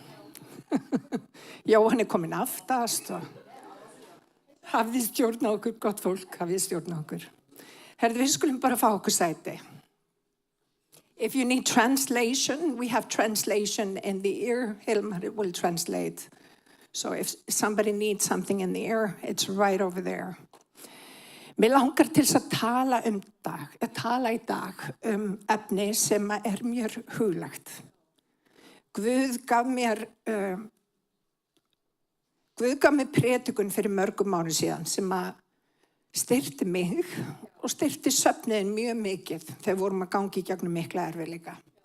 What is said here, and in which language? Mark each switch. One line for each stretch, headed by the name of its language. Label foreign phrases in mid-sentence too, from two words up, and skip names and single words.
Icelandic: Jóhann kominn aftast og hafði stjórn á okkur, gott fólk, hafði stjórn á okkur. Herðu, við skulum bara fá okkur sæti.
English: If you need translation, we have translation in the ear. Hilmar will translate. So if somebody needs something in the ear, it's right over there.
Icelandic: Mér langar til að tala í dag efni sem mér huglagt. Guð gaf mér predikun fyrir mörgum árum síðan sem styrkti mig og styrkti svefniðinn mjög mikið þegar vorum að gangi í gegnum mikla erfiðleika.